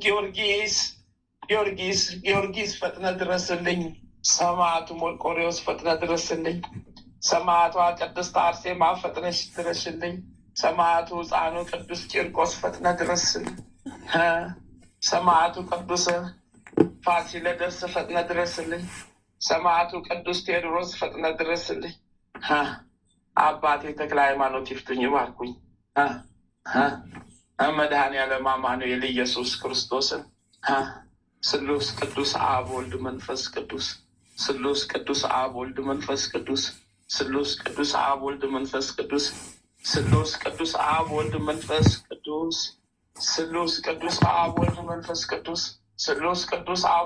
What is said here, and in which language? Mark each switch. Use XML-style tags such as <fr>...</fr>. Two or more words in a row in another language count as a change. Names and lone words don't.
<am>ጊዮርጊስ ፈጥነ ድረስልኝ። ሰማዕቱ መርቆሬዎስ ፈጥነ ድረስልኝ። ሰማዕቷ ቅድስት አርሴማ ፈጥነሽ ድረሽልኝ። ሰማዕቱ ሕፃኑ ቅዱስ ቂርቆስ ፈጥነ ድረስልኝ። ሰማዕቱ ቅዱስ ፋሲለደስ ፈጥነ ድረስልኝ። ሰማዕቱ ቅዱስ ቴዎድሮስ ፈጥነ ድረስልኝ። አባቴ ተክለ ሃይማኖት ይፍቱኝ ይባርኩኝ።</am> <gez>መድኃኔዓለም አማኑኤል ኢየሱስ ክርስቶስን ስሉስ ቅዱስ አብ ወልድ መንፈስ ቅዱስ ስሉስ ቅዱስ አብ ወልድ መንፈስ ቅዱስ ስሉስ ቅዱስ አብ ወልድ መንፈስ ቅዱስ ስሉስ ቅዱስ አብ ወልድ መንፈስ ቅዱስ ስሉስ ቅዱስ አብ ወልድ መንፈስ ቅዱስ ስሉስ ቅዱስ አብ</gez>